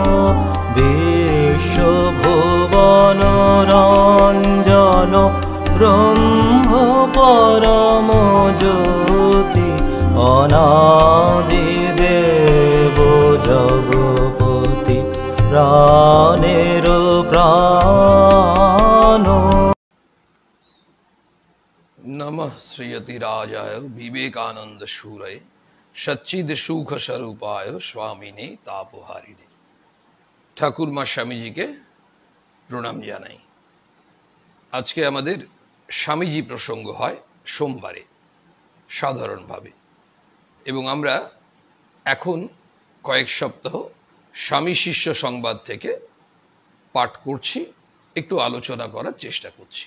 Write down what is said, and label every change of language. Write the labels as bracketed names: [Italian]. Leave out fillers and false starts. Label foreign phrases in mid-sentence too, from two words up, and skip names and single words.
[Bangla] বিশ্বভুবন রঞ্জন ব্রহ্ম পরম জ্যোতি অনাদি দেব জগপতি প্রাণের প্রাণ। [Sanskrit] नमः श्रीयतिराजाय विवेकानंद शूरये सच्चिद सुख स्वरूपाय स्वामिने तापहारिणे। [Bangla] ঠাকুর মা স্বামীজিকে প্রণাম জানাই। আজকে আমাদের স্বামীজি প্রসঙ্গ হয় সোমবারে সাধারণভাবে, এবং আমরা এখন কয়েক সপ্তাহ স্বামী শিষ্য সংবাদ থেকে পাঠ করছি, একটু আলোচনা করার চেষ্টা করছি।